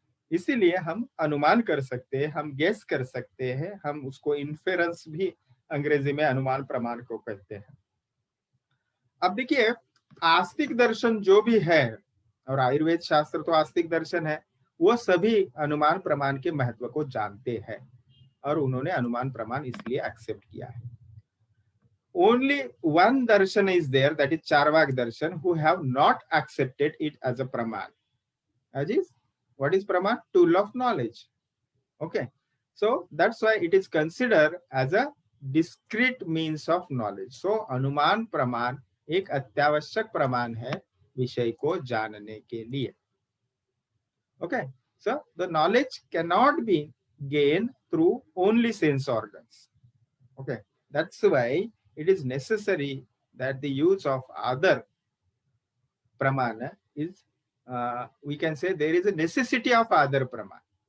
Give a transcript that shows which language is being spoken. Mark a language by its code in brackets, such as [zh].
[hi] इसीलिए हम अनुमान कर सकते हैं, हम गेस कर सकते हैं, हम उसको इन्फेरेंस भी अंग्रेजी में अनुमान प्रमाण को कहते हैं। अब देखिए आस्तिक दर्शन जो भी है, और आयुर्वेद शास्त्र तो आस्तिक दर्शन है, वो सभी अनुमान प्रमाण के महत्व को जानते हैं और उन्होंने अनुमान प्रमाण इसलिए एक्सेप्ट किया है। [en] Only one darshan is there, that is Charvak darshan, who have not accepted it as a praman. as is what is praman? Tool of knowledge. Okay, so that's why it is considered as a discrete means of knowledge. [hi] So अनुमान प्रमाण एक अत्यावश्यक प्रमाण है विषय को जानने के लिए. [en] Okay, so the knowledge cannot be gained through only sense organs. Okay, that's why it is necessary that the use of other pramana is, we can say there is a necessity of other pramana.